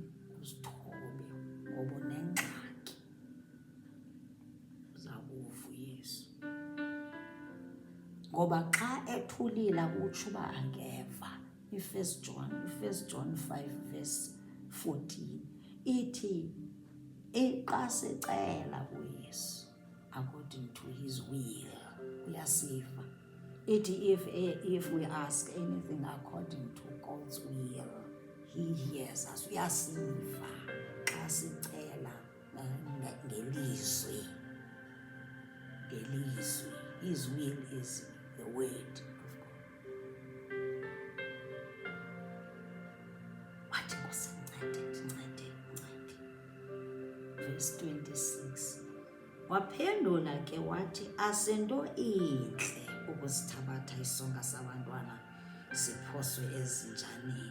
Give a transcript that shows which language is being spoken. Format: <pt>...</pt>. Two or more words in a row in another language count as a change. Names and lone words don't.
<xh>Uzithobe ngoba unengxaki, uzakuva uYesu. Ngoba xa ethulile akutsho uba angeva. I-1 John 5 verse 14 ithi, xa sicela kuYesu</xh> <en>according to his will,</en> <xh>uyasiva.</xh> <en>Ithi if we ask anything according to God's will, he hears us.</en> <xh>Uyasiva xa sicela ngelizwi.</xh> <en>His will is the word of God.</en> <xh>Wathi Nkosi ncede. Verse 26, waphendula ke wathi, asinto intle ukusithabatha isonka sabantwana siphoswe ezinjaneni.</xh>